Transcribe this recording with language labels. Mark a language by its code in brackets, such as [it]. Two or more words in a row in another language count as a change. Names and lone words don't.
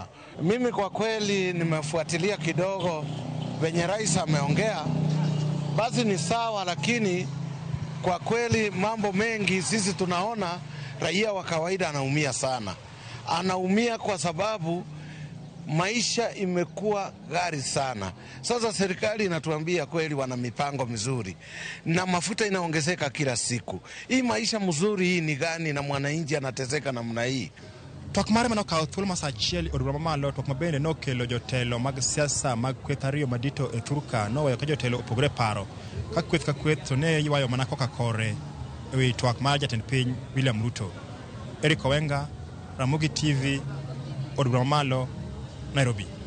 [sw] Mimi kwa kweli nimefuatilia kidogo venye rais ameongea, basi ni sawa, lakini kwa kweli mambo mengi sisi tunaona raia wa kawaida anaumia sana. Anaumia kwa sababu maisha imekuwa ghali sana. Sasa serikali inatuambia kweli wana mipango mizuri na mafuta inaongezeka kila siku. Hii maisha mzuri hii ni gani na mwananchi anateseka namna hii? [luo] Twak mare mano kawo thuolo mar achiel od bura mamalo twak mabende nokelo jotelo mag siasa mag kweth ariyo madito e Turka noweyo ka jotelo opogore paro ka kweth to ne ywayo mana koka kore ewi twak mar jatend piny William Ruto. Eric Owenga, Ramogi TV, od bura mamalo, Nairobi.